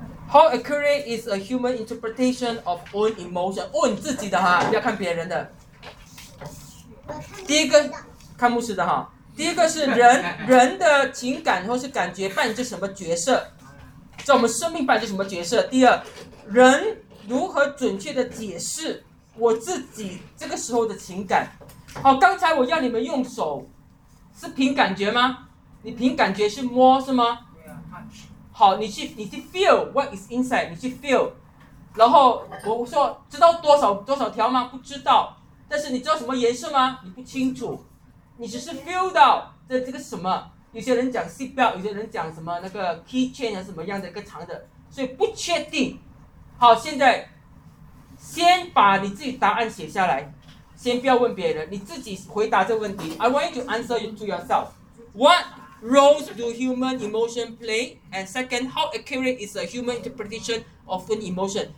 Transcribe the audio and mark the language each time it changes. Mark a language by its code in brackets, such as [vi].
[en] How accurate is a human interpretation of own emotion? [zh] Own 自己的哈，不要看别人的。第一个看牧师的哈，第一个是人的情感或是感觉扮演什么角色，在我们生命扮演什么角色。第二，人如何准确的解释我自己这个时候的情感。好，刚才我要你们用手是凭感觉吗？你凭感觉去摸是吗？好，你去 [en] feel what is inside， [zh] 你去 feel， 然后我说知道多少条吗？不知道。但是你知道什么颜色吗？你不清楚，你只是 feel 到这个什么。有些人讲 seat belt， 有些人讲什么那个 key chain 还是什么样的一个长的，所以不确定。好，现在先把你自己答案写下来，先不要问别人，你自己回答这个问题。 [en] I want you to answer to yourself. What roles do human emotion play? And second, how accurate is a human interpretation of an emotion?